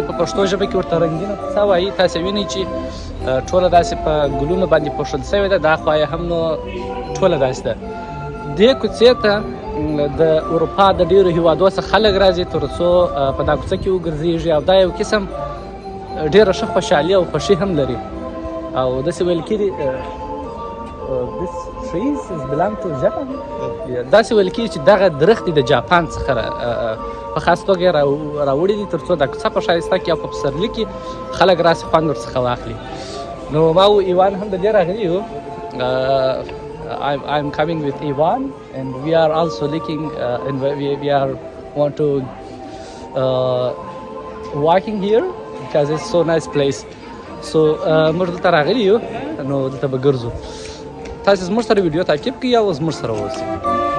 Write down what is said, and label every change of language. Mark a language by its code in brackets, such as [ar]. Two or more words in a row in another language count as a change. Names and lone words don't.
[ps] په پښتو ژبه کې ورته رنګینه کوڅه وایي. تاسې وینئ چې ټوله داسې په ګلونو باندې پوښل شوې ده، دا خوا یې هم نو ټوله داسې ده. دې کوڅې ته د اروپا د ډېرو هیوادو څخه خلک راځي تر څو په دا کوڅه کې وګرځېږي، او دا یو قسم ډېره ښه خوشحالي او خوښي هم لري. او داسې ویل کېږي [en] this trees belong to Japan. [ps] داسې ویل کېږي چې دغه درختې د جاپان څخه په خاص توګه راوړي دي تر څو دا کوڅه په ښایسته کړي او په پسرلي کې خلک راسي خوند ورڅخه واخلي. نو ما و ایوان هم د دې راغلي یو. [en] I'm coming with Ivan and we are also looking and we are want to walking here because it's so nice place. [ps] So موږ دلته راغلي یو، نو دلته به ګرځو. تاسې زموږ سره ویډیو تعقیب کړئ او زموږ سره اوسئ.